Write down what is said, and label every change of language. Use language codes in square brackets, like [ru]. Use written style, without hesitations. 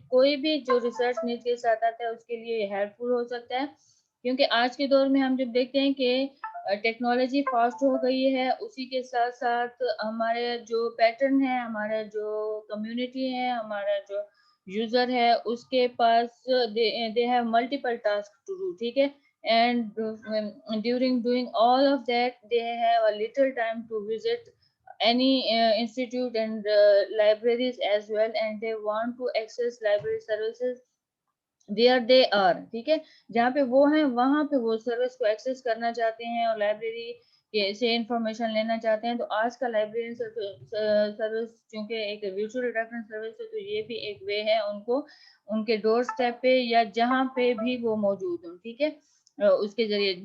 [ur] کوئی بھی جو ریسرچ نیڈ کے ساتھ آتا ہے اس کے لیے یہ ہیلپ فل ہو سکتا ہے, کیونکہ آج کے دور میں ہم جب دیکھتے ہیں کہ ٹیکنالوجی فاسٹ ہو گئی ہے, اسی کے ساتھ ساتھ ہمارے جو پیٹرن ہے, ہمارا جو کمیونٹی ہے, ہمارا جو یوزر ہے, اس کے پاس [en] they have multiple tasks to do, [ur] ٹھیک ہے. [en] And during doing all of that they have a little time to visit any institute and libraries as well, and they want to access library services where they are, [ur] ٹھیک ہے. جہاں پہ وہ ہیں وہاں پہ وہ سروس کو ایکسیس کرنا چاہتے ہیں اور لائبریری سے انفارمیشن لینا چاہتے ہیں. تو آج کا لائبریری سروس چونکہ ایک ورچوئل ریفرنس سروس ہے, تو یہ بھی ایک وے ہے ان کو ان کے ڈور اسٹیپ پہ یا جہاں پہ بھی وہ موجود ہوں, ٹھیک ہے, اس کے ذریعے.